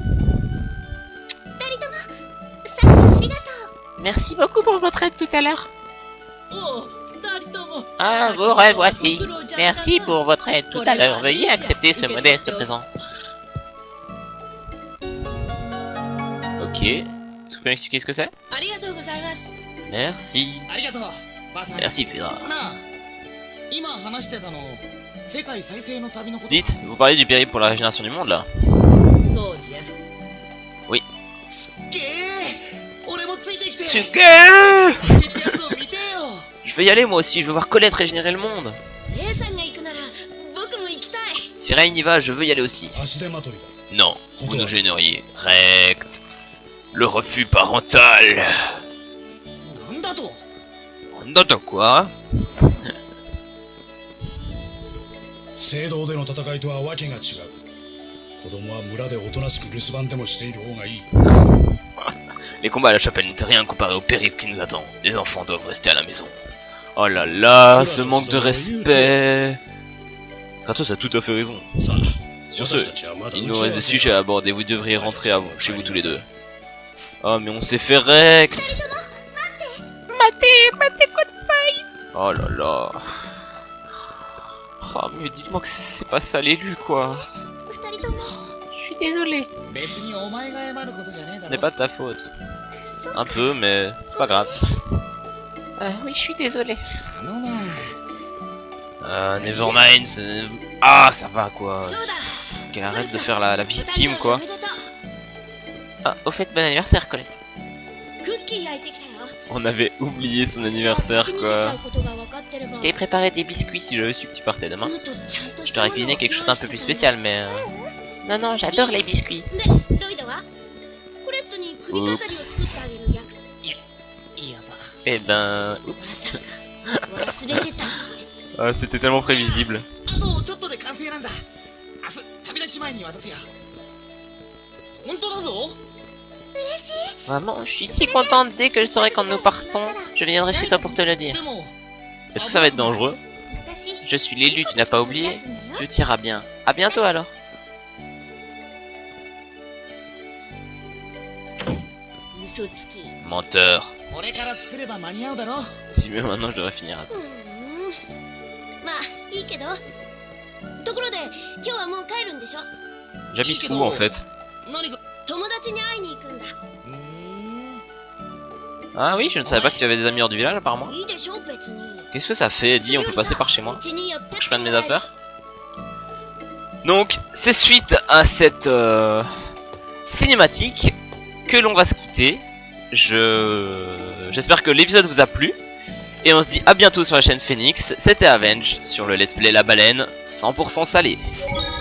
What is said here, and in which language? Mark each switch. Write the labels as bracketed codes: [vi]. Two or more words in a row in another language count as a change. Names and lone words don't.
[fr] Merci beaucoup pour votre aide tout à l'heure. Ah, vous revoici. Merci pour votre aide tout à l'heure. Veuillez accepter ce modeste présent. Ok. Est-ce que vous pouvez m'expliquer ce que c'est? [ja] ありがとうございます。 [fr] Merci. [ja] ありがとう、ばあさん。 [fr] Merci, Fedra. [ja] なあ、今話してたの、世界再生の旅のこと。 [fr] Dites, vous parlez du périple pour la régénération du monde là? [ja] そうじゃ。 [fr] Oui. [ja] すっげえ、俺もついてきて。 [fr] Super! [ja] 再生ってやつを [fr] Je veux y aller moi aussi, je veux voir Colette régénérer le monde. [ja] 姉さんが行くなら僕も行きたい [fr] Si Rain y va, je veux y aller aussi. [ja] 足手まといだ。 [fr] Non, vous nous gêneriez. Rect. Le refus parental. [ja] なんだと [fr] Nota quoi? [ja] 聖堂での戦いとはわけが違う。子供は村でおとなしく留守番でもしている方がいい。 [fr] Les combats à la chapelle n'étaient rien comparé au périple qui nous attend. Les enfants doivent rester à la maison. Oh là là, ce manque de respect. Kratos a tout à fait raison. Sur ce, il nous reste des sujets à aborder. Vous devriez rentrer à vous, chez vous tous les deux. Oh mais on s'est fait rect. Oh là là. Oh mais dites-moi que c'est pas ça l'élu quoi. [ja] 二人とも [fr] Je suis désolé. [ja] 別にお前が謝ることじゃねえだ [fr] Ce [ja] ろ [fr] n'est pas de ta faute. Un peu mais c'est pas grave. Oui, je suis désolé. [ja] あのな [fr] Nevermind, ah ça va quoi. [ja] そうだ [fr] Qu'elle arrête de faire la victime quoi. [ja] おめでとう [fr] Ah, au fait, bon anniversaire, Colette. [ja] クッキー焼いてきたよ [fr] On avait oublié son anniversaire quoi. Je t'ai préparé des biscuits. Si j'avais su que tu partais demain, [ja] もっとちゃんと [fr] je [ja] した [fr] t'aurais [ja] ものを [fr] cuisiné quelque chose d'un peu plus spécial mais... Non, non, j'adore les biscuits. [ja] でロイドはコレットに首飾りを作ってあげる役いやば [fr] Eh ben... [ja] ま [fr] Oups. [ja] さか忘れてたりして [fr] Ah, c'était tellement prévisible. [ja] あとちょっとで完成なんだ明日旅立ち前に渡すよ本当だぞ [fr] Vraiment, je suis si contente. Dès que je saurai quand nous partons, je viendrai chez toi pour te le dire. [ja] でも [fr] Est-ce que ça va être dangereux? [ja] 私 [fr] Je suis l'élu, tu n'as pas oublié. Tout ira bien. À bientôt alors. [ja] 嘘つき [fr] Menteur. [ja] これから作れば間に合うだろ [fr] Si mais maintenant je devrais finir à [ja] う [fr] temps. [ja] ーんまあいいけどところで今日はもう帰るんでしょ [fr] J'habite où en fait? [ja] 何か友達に会いに行くんだ [fr] Ah oui, je ne savais pas que tu avais des amis hors du village apparemment. [ja] いいでしょ別に [fr] Qu'est-ce que ça fait? Dis, on peut passer par chez moi. [ja] うちに寄って [fr] Faut que je prenne mes affaires. Donc, c'est suite à cette cinématique que l'on va se quitter. J'espère que l'épisode vous a plu. Et on se dit à bientôt sur la chaîne Phoenix. C'était Avenged sur le Let's Play La Baleine 100% salé.